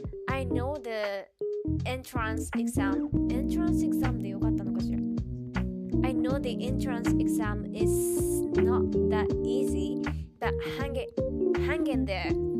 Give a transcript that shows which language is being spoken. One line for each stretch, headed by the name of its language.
English: I know the entrance exam. Entrance exam
Japanese: でよかったのかしら。
English: I know the entrance exam is not that easy, but hang in there.